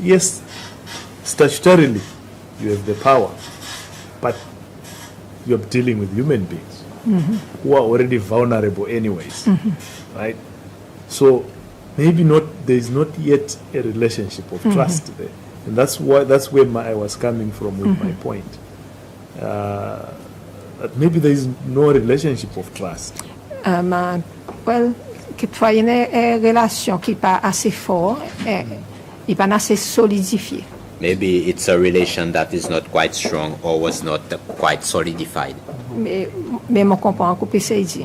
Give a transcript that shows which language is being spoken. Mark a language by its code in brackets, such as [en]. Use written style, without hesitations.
[en] Yes, statutorily you have the power, but you're dealing with human beings who are already vulnerable anyways, right? So maybe there is not yet a relationship of trust there, and that's where I was coming from with my point. That maybe there is no relationship of trust. [fr] Well, quelquefois, il y a une relation qui n'est pas assez forte, et pas assez solidifiée. [en] Maybe it's a relation that is not quite strong or was not quite solidified. [fr] Mais je comprends ce que c'est dit.